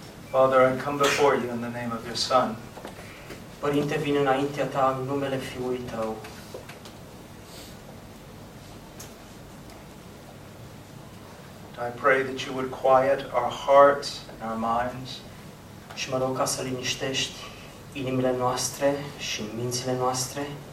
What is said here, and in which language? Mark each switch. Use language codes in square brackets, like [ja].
[en] Father, I come before you in the name of your Son. [ro] Părinte, vin înaintea ta în numele Fiului tău. [en] I pray that you would quiet our hearts and our minds. [ro] Și mă rog ca să liniștești inimile noastre și mințile noastre.